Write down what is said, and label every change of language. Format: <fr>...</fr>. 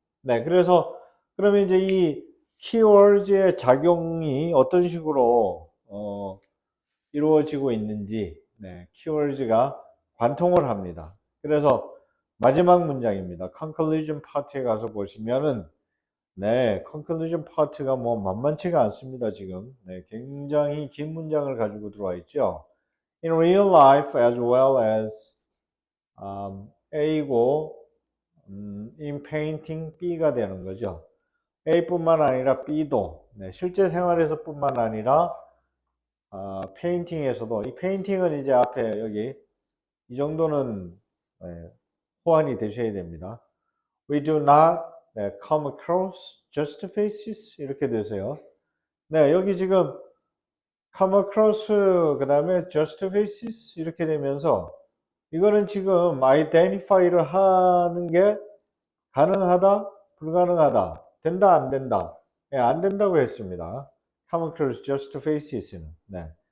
<ko>네, 그래서 그러면 이제 이 keywords의 작용이 어떤 식으로 이루어지고 있는지, 네, keywords가 관통을 합니다. 그래서 마지막 문장입니다. conclusion part에 가서 보시면은, 네, conclusion part가 뭐 만만치가 않습니다, 지금. 네, 굉장히 긴 문장을 가지고 들어와 있죠. In real life as well as A고 in painting B가 되는 거죠. A뿐만 아니라 B도 네, 실제 생활에서 뿐만 아니라 페인팅에서도 이 페인팅은 이제 앞에 여기 이 정도는 네, 호환이 되셔야 됩니다.</ko> <en>We do not 네, come across just faces</en> <ko>이렇게 되세요. 네, 여기 지금 come across 그 다음에 just faces 이렇게 되면서 이거는 지금 identify를 하는 게 가능하다, 불가능하다, 된다, 안 된다. 예, 안 된다고 했습니다. come across just faces는. 네.</ko>